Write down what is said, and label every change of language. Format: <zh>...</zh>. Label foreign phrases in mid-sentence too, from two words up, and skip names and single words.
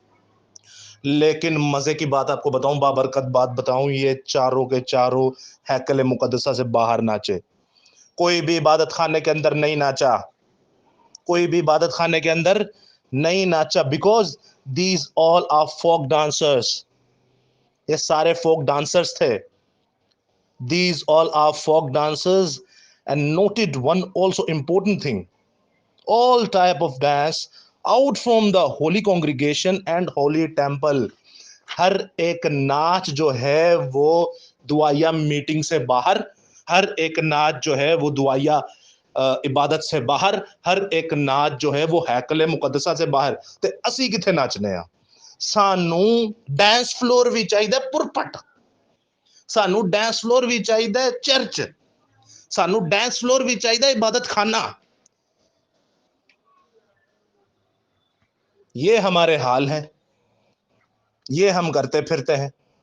<ur>لیکن مزے کی بات آپ کو بتاؤں، بابرکت بات بتاؤں، یہ چاروں کے چاروں ہیکل مقدسہ سے باہر ناچے۔ کوئی بھی عبادت خانے کے اندر نہیں ناچا، کوئی بھی عبادت خانے کے اندر نہیں ناچا،</ur> <en>because these all are folk dancers,</en> <ur>یہ سارے</ur> <en>folk dancers</en> <ur>تھے۔</ur> <en>these all are folk dancers and noted one also important thing, all type of dance out from the holy congregation and holy temple۔</en> <ur>ہر ایک ناچ جو ہے وہ دعائیہ میٹنگ سے باہر، ہر ایک ناچ جو ہے وہ دعائیہ عبادت سے باہر، ہر ایک ناچ جو ہے وہ ہیکل مقدسہ سے باہر۔</ur> <pa>تے اسی کتھے ناچنے ہیں؟ سانو</pa> <en>dance floor</en> <pa>بھی چاہیے پرپٹ، سانو</pa> <en>dance floor</en> <pa>بھی چاہیے چرچ، سانو</pa> <en>dance floor</en> <pa>بھی چاہیے عبادت خانہ۔</pa> <ur>یہ ہمارے حال ہیں، یہ ہم کرتے پھرتے ہیں۔</ur>